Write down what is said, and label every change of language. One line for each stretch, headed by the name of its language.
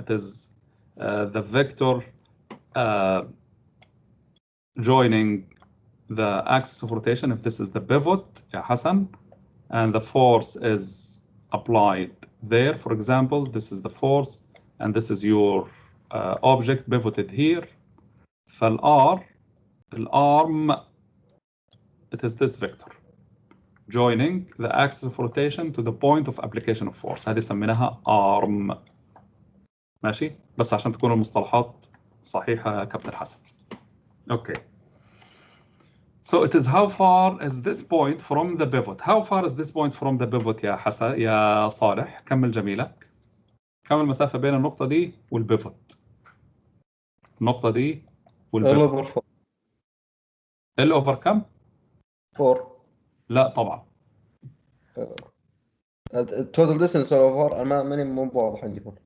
English: It is the vector joining the axis of rotation if this is the pivot يا حسن, and the force is applied there. For example, this is the force and this is your object pivoted here. الارم it is this vector joining the axis of rotation to the point of application of force.
Arabic: هذه سميناها arm. ماشي؟ بس عشان تكون المصطلحات صحيحة يا كابتن حسن. اوكي.
English: So it is how far is this point from the pivot. How far is this point from the pivot يا حسن يا صالح؟
Arabic: كمل جميلك. كم المسافة بين النقطة دي والبيفوت؟ النقطة دي والبيفوت. ال اوفر كم؟ 4. لا طبعا. التوتال ديستنس اوفر انا ماني مو واضح عندي.